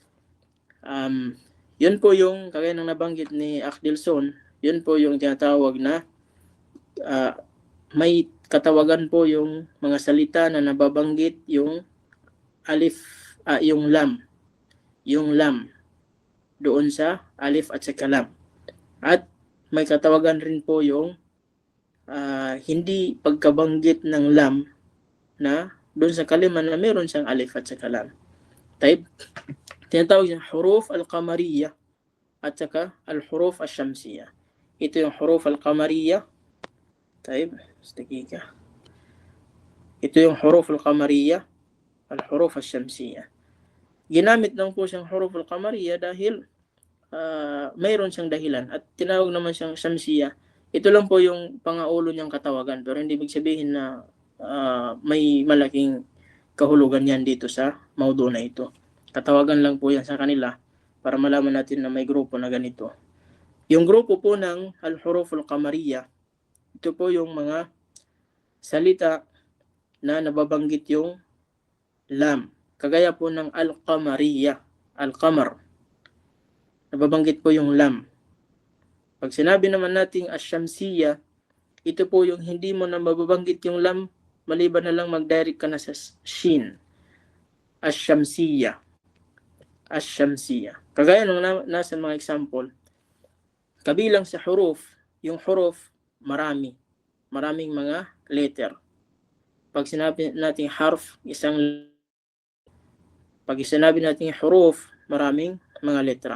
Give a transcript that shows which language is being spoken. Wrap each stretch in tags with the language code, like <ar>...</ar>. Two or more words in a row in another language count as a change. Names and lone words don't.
<tl>Yun po yung kagaya ng nabanggit ni Akdilson, yun po yung tinatawag na may katawagan po yung mga salita na nababanggit yung alif, yung lam doon sa alif at saka lam. At may katawagan rin po yung hindi pagkabanggit ng lam na doon sa kalima na meron siyang alif at saka lam. Taib. Tinatawag yung</tl> <ar>حروف القمرية</ar> <tl>at saka</tl> <ar>الحروف الشمسية.</ar> <tl>Ito yung</tl> <ar>حروف القمرية.</ar> <tl>Taib. Dakika. Ito yung</tl> <ar>حروف القمرية، الحروف الشمسية.</ar> <tl>Ginamit lang po siyang</tl> <ar>حروف القمرية</ar> <tl>dahil mayroon siyang dahilan at tinawag naman siyang shamsiyah. Ito lang po yung pangaulo niyang katawagan, pero hindi ibig sabihin na may malaking kahulugan yan dito sa maudo na ito. Katawagan lang po yan sa kanila para malaman natin na may grupo na ganito. Yung grupo po ng</tl> <ar>الحروف القمرية,</ar> <tl>ito po yung mga salita na nababanggit yung lam. Kagaya po ng</tl> <ar>القمرية، القمر.</ar> <tl>Nababanggit po yung lam. Pag sinabi naman nating ash-shamsiyah, ito po yung hindi mo na mababanggit yung lam, maliban na lang mag-direct ka na sa shin.</tl> <ar>الشمسية. الشمسية.</ar> <tl>Kagaya nung nasa mga example, kabilang sa huruf, yung huruf, maraming mga letter. Pag sinabi natin harf, pag sinabi natin huruf, maraming mga letra.</tl>